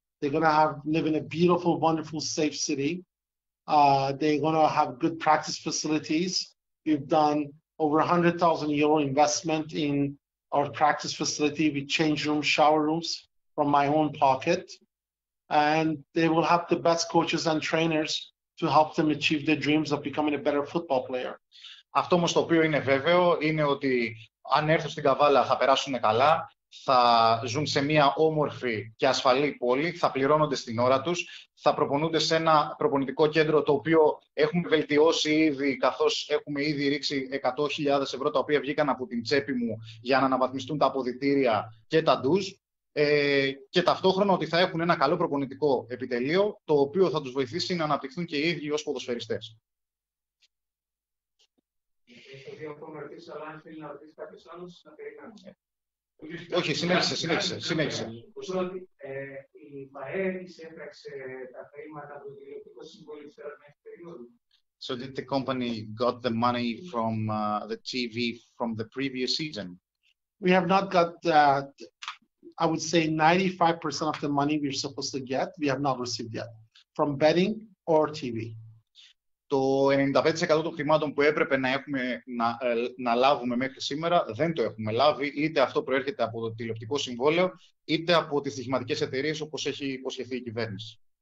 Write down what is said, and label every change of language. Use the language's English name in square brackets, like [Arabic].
[English] They're going to live in a beautiful, wonderful, safe city. They're going to have good practice facilities. We've done over €100,000 investment in our practice facility with change rooms, shower rooms from my own pocket. And they will have the best coaches and trainers to help them achieve their dreams of becoming a better football player. [Greek] Αυτό όμως το οποίο είναι βέβαιο είναι ότι αν έρθουν στην Καβάλα θα περάσουν καλά, θα ζουν σε μια όμορφη και ασφαλή πόλη, θα πληρώνονται στην ώρα τους, θα προπονούνται σε ένα προπονητικό κέντρο το οποίο έχουμε βελτιώσει ήδη, καθώς έχουμε ήδη ρίξει 100.000 ευρώ τα οποία βγήκαν από την τσέπη μου για να αναβαθμιστούν τα αποδυτήρια και τα ντουζ, και ταυτόχρονα ότι θα έχουν ένα καλό προπονητικό επιτελείο το οποίο θα τους βοηθήσει να αναπτυχθούν και οι ίδιοι ως ποδοσφαιριστές. Όχι, συνέχισε. Η ΠΑΕ εισέφραξε τα χρήματα από το τηλεοπτικό συμβόλαιο της περασμένης περίοδου. [English] So did the company got the money from the TV from the previous season? We have not got that. I would say 95% of the money we're supposed to get, we have not received yet from betting or TV. [Greek] Το 95% των χρημάτων που έπρεπε να λάβουμε μέχρι σήμερα δεν το έχουμε λάβει, είτε αυτό προέρχεται από το τηλεοπτικό συμβόλαιο, είτε από τις στοιχηματικές εταιρείες όπως έχει υποσχεθεί η κυβέρνηση.